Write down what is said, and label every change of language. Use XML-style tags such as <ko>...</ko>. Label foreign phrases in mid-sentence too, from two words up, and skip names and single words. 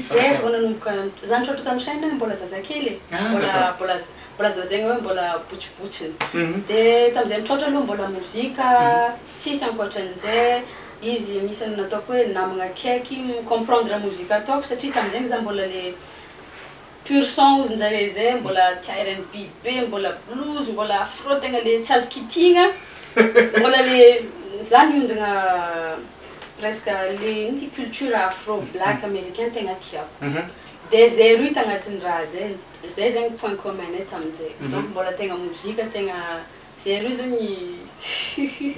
<mg>zay vao nanomboka za nitrôtra tamin'ny Shine mbola zazakely mbola za zegny hoe mbola botsibotsiny de tamin'izay nitrôtra aloha mbola mozika tsisy ankoatran'izay izy anisany nataoko hoe namagna akaiky comprendre mozika ataoko satria tamin'izegny za mbola le</mg> <fr>pur son</fr> <mg>ozinjare zay mbola tia R&B be mbola blues mbola afro tegna le tsy azo kitigna mbola le za niondagna presque le nity</mg> <fr>culture afro black américain</fr> <mg>tegna tiako de zay roy tagnatin'ny raha zay zegny</mg> <fr>point commun</fr> <mg>ay tamin'izay donc mbola tegna mozika tegna zay roy zegny</mg>